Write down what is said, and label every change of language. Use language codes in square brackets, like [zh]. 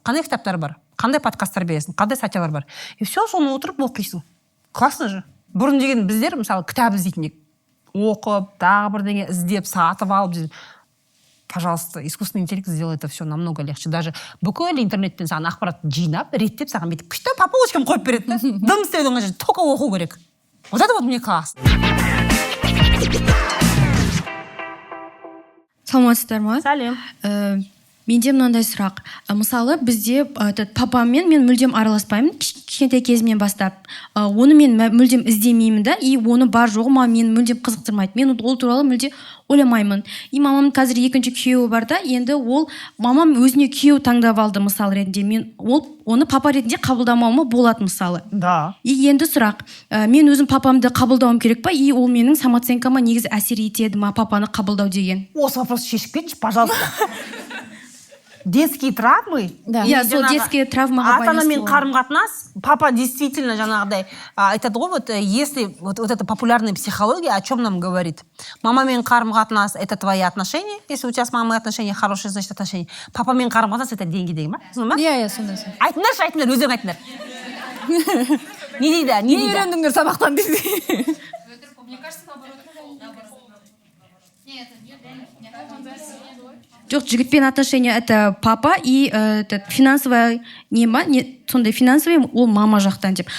[kk] Қандай кітаптар бар? Қандай подкасттар бересің? Қандай статьялар бар? И все, соны отырып оқисың. [ru] Классно же. [kk] Бұрын деген біздер, мысалы, кітап іздейтін оқып, тағы бірдеңе іздеп, сатып алып. [ru] Пожалуйста, искусственный интеллект сделает это все намного легче. [kk] Даже бүкіл интернеттен саған ақпарат жинап, реттеп саған бүйтіп күшті [ru] по полочкам [kk] қойып береді. Дым істеудің қажеті, только оқу керек. [ru] Вот это вот мне классно. [kk] Саламатсыздар ма? Сәлем. Менде мынандай сұрақ. Мысалы, бізде папаммен мен мүлдем араласпаймын, кішкентай кезімнен бастап. Оны мен мүлдем іздемеймін да, и оны бар жоғы мені мүлдем қызықтырмайды. Мен ол туралы мүлде ойламаймын. И мамам қазір екінші күйеуі бар да, енді ол мамам өзіне күйеу таңдап алды мысалы ретінде. Мен оны папа ретінде қабылдамауыма болады мысалы. Да. И енді сұрақ, мен өзім папамды қабылдауым керек па, и ол менің самооценкама негізі әсер етеді ма папаны қабылдау деген? Осы вопросты шешіп кетші, пожалуйста. [ru] Детские травмы. Да. [kk] Я сол детские травмаға ата-анамен қарым-қатынас, [ru] папа действительно [kk] жаңағыдай айтады ғой, [ru] вот если вот эта популярная психология о чем нам говорит? [kk] Мамамен қарым-қатынас [ru] это твои отношения, если у тебя с мамой отношения хорошие, значит отношения. [kk] Папамен қарым-қатынас [ru] это деньги [kk] деген ба? Иә, сондай. Айтыңдаршы, өздерің айтыңдар. Не дейді? Не үйрендіңдер сабақтан дейді. Жоқ, жігітпен отношения [ru] это папа и финансовая [kk] сондай финансовый ол мама жақтан деп.